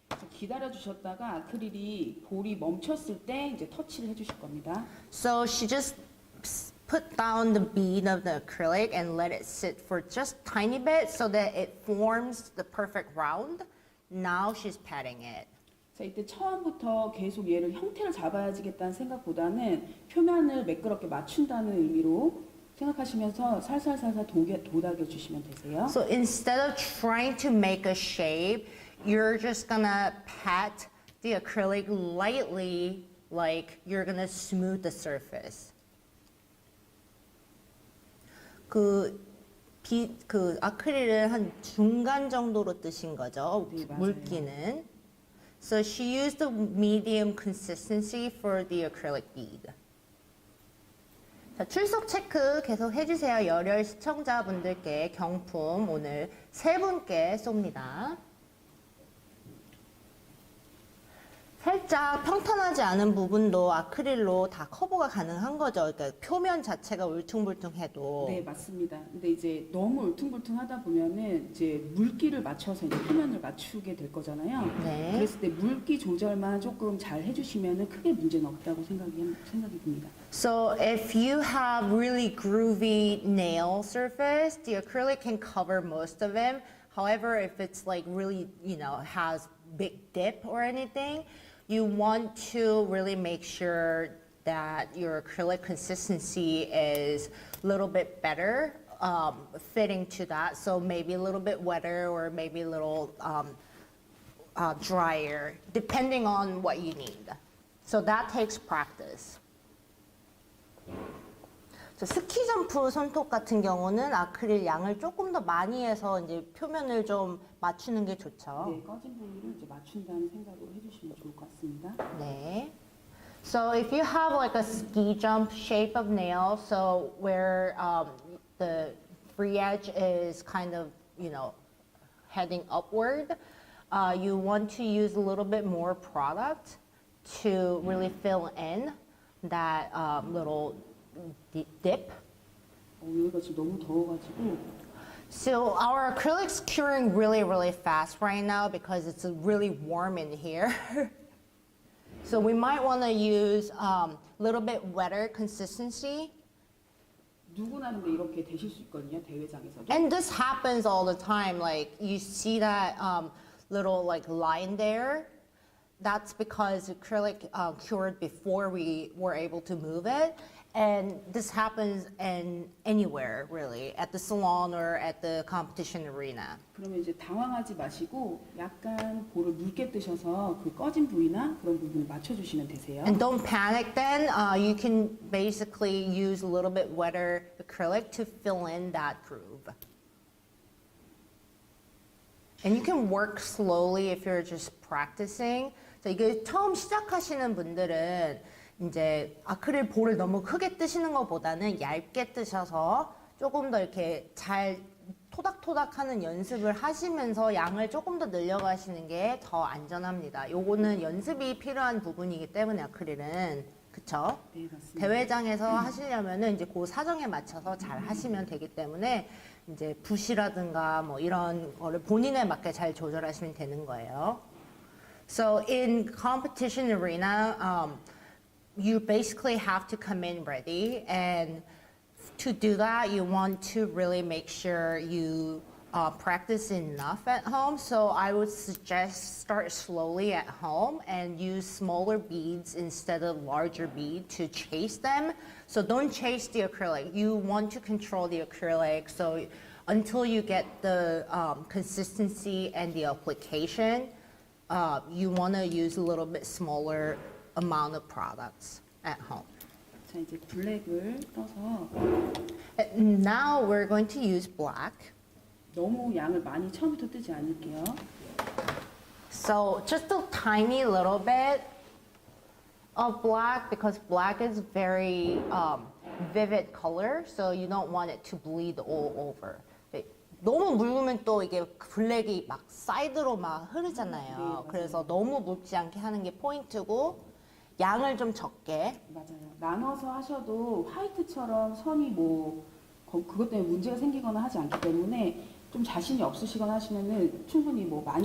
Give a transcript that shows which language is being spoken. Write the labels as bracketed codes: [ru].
[ko] 기다려 주셨다가 아크릴이 볼이 멈췄을 때 이제 터치를 해주실 겁니다. [en] So she just put down the bead of the acrylic and let it sit for just tiny bit so that it forms the perfect round. Now she's patting it. [ko] 자, 이때 처음부터 계속 얘를 형태를 잡아야지겠다는 생각보다는 표면을 매끄럽게 맞춘다는 의미로 생각하시면서 살살살살 도닥여 주시면 되세요. [en] So instead of trying to make a shape, you're just gonna pat the acrylic lightly, like you're gonna smooth the surface. [ko] 그 아크릴을 한 중간 정도로 뜨신 거죠, 네, 맞아요. 물기는. [en] So she used the medium consistency for the acrylic bead. [ko] 자, 출석 체크 계속 해주세요. 열혈 시청자분들께 경품 오늘 3분께 쏩니다. 살짝 평탄하지 않은 부분도 아크릴로 다 커버가 가능한 거죠. 그러니까 표면 자체가 울퉁불퉁해도. 네, 맞습니다. 근데 이제 너무 울퉁불퉁하다 보면은 이제 물기를 맞춰서 이제 표면을 맞추게 될 거잖아요. 네. 그랬을 때 물기 조절만 조금 잘 해주시면은 크게 문제는 없다고 생각이 듭니다. [en] So if you have really groovy nail surface, the acrylic can cover most of them. However, if it's like really, has big dip or anything, you want to really make sure that your acrylic consistency is a little bit better, fitting to that. So maybe a little bit wetter or maybe a little drier, depending on what you need. So that takes practice. [ko] 스키 점프 손톱 같은 경우는 아크릴 양을 조금 더 많이 해서 이제 표면을 좀 맞추는 게 좋죠. 네, 꺼진 부위를 이제 맞춘다는 생각으로 해주시면 좋을 것 같습니다. 네. [en] So if you have like a ski jump shape of nail, so where the free edge is kind of, heading upward, you want to use a little bit more product to really fill in that little dip. [ko] 여기가 지금 너무 더워가지고. [en] So our acrylic's curing really, really fast right now because it's really warm in here. So we might want to use a little bit wetter consistency. [ko] 누구나 근데 이렇게 되실 수 있거든요, 대회장에서도. [en] And this happens all the time. Like you see that little like line there. That's because acrylic cured before we were able to move it. And this happens anywhere, really, at the salon or at the competition arena. [ko] 그러면 이제 당황하지 마시고 약간 볼을 묽게 뜨셔서 그 꺼진 부위나 그런 부분을 맞춰주시면 되세요. [en] And don't panic then. You can basically use a little bit wetter acrylic to fill in that groove. And you can work slowly if you're just practicing. [ko] So 이게 처음 시작하시는 분들은 이제 아크릴 볼을 너무 크게 뜨시는 것보다는 얇게 뜨셔서 조금 더 이렇게 잘 토닥토닥 하는 연습을 하시면서 양을 조금 더 늘려가시는 게 더 안전합니다. 요거는 연습이 필요한 부분이기 때문에 아크릴은. 그쵸? 네, 맞습니다. 대회장에서 하시려면은 이제 그 사정에 맞춰서 잘 하시면 되기 때문에 이제 붓이라든가 뭐 이런 거를 본인에 맞게 잘 조절하시면 되는 거예요. [en] So in competition arena, you basically have to come in ready, and to do that, you want to really make sure you practice enough at home. So I would suggest start slowly at home and use smaller beads instead of larger bead to chase them. So don't chase the acrylic. You want to control the acrylic. So until you get the consistency and the application, you want to use a little bit smaller amount of products at home. [ko] 자, 이제 블랙을 떠서 [en] And now we're going to use black. [ko] 너무 양을 많이 처음부터 뜨지 않을게요. [en] So just a tiny little bit of black because black is very vivid color, so you don't want it to bleed all over. [ko] 너무 묽으면 또 이게 블랙이 막 사이드로 막 흐르잖아요. 네, 맞아요. 그래서 너무 묽지 않게 하는 게 포인트고, 양을 좀 적게. 맞아요. 나눠서 하셔도 화이트처럼 선이 뭐 그것 때문에 문제가 생기거나 하지 않기 때문에 좀 자신이 없으시거나 하시면은 충분히 뭐 많이